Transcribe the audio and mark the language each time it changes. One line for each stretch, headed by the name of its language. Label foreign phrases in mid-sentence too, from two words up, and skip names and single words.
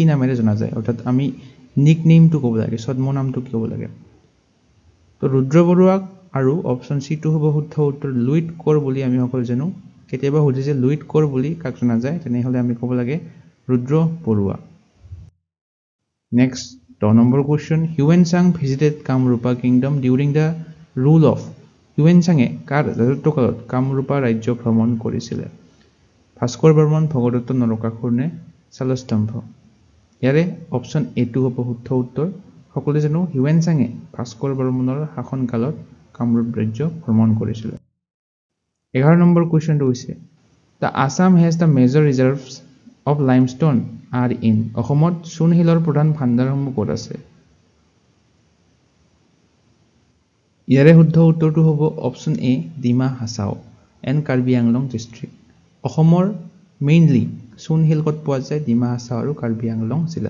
Assamese: নামেৰে জনা যায় অৰ্থাৎ আমি নিক নেমটো ক'ব লাগে ছদ্ম নামটো কি ক'ব লাগে তো ৰুদ্ৰ বৰুৱাক আৰু
English: option C
Assamese: টু হ'ব শুদ্ধ উত্তৰ লুইট কোৰ বুলি আমি সকলো জানো কেতিয়াবা সুধিছে লুইট কোৰ বুলি কাক জনা যায় তেনেহলে আমি ক'ব লাগে ৰুদ্ৰ বৰুৱা নেক্সট
English: 10 number question, Huensang visited Kamrupa kingdom during the rule of Huensang
Assamese: কাৰ ৰাজত্বকালত কামৰূপা ৰাজ্য ভ্ৰমণ কৰিছিল? ভাস্কৰ বৰ্মন, ভগদত্ত নৰকাসুৰ নে শালস্তম্ভ? ইয়াৰে অপশ্যন এটো হ'ব শুদ্ধ উত্তৰ। সকলোৱে জানো হিউৱেনচাঙে ভাস্কৰ বৰ্মনৰ শাসনকালত কামৰূপ ৰাজ্য ভ্ৰমণ কৰিছিল। 11 নম্বৰ কুৱেশ্যনটো হৈছে
English: The Assam has the major reserves of limestone are in
Assamese: অসমত চূণশিলৰ প্ৰধান ভাণ্ডাৰসমূহ ক'ত আছে? ইয়াৰে শুদ্ধ উত্তৰটো হ'ব
English: option A
Assamese: ডিমা হাছাও এণ্ড কাৰ্বি আংলং ডিষ্ট্ৰিক্ট। অসমৰ মেইনলি চূণশিল ক'ত পোৱা যায়? ডিমা হাছাও আৰু কাৰ্বি আংলং জিলাত।